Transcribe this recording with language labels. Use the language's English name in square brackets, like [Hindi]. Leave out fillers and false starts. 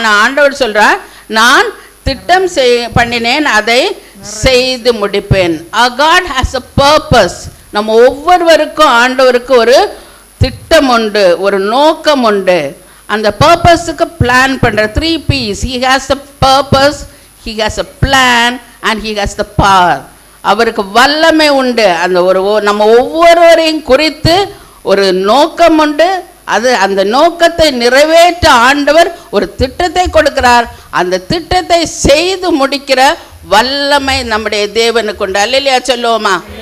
[Tamil] ஆனால் ஆண்டவர் சொல்கிறார், நான் திட்டம் பண்ணினேன், அதை செய்து முடிப்பேன். [English] God has a purpose. [Tamil] நம்ம ஒவ்வொருவருக்கும் ஆண்டவருக்கு ஒரு திட்டம் உண்டு, ஒரு நோக்கம் உண்டு. அந்த பர்பஸுக்கு பிளான் பண்ணுற 3 P's. [English] He has a purpose, he has a plan and he has the power. [Tamil] அவருக்கு வல்லமை உண்டு. அந்த நம்ம ஒவ்வொருவரையும் குறித்து ஒரு நோக்கம் உண்டு. அந்த நோக்கத்தை நிறைவேற்ற ஆண்டவர் ஒரு திட்டத்தை கொடுக்கிறார். அந்த திட்டத்தை செய்து முடிக்கிற வல்லமை நம்முடைய தேவனுக்கு உண்டு. அல்லேலூயா சொல்லுவோமா?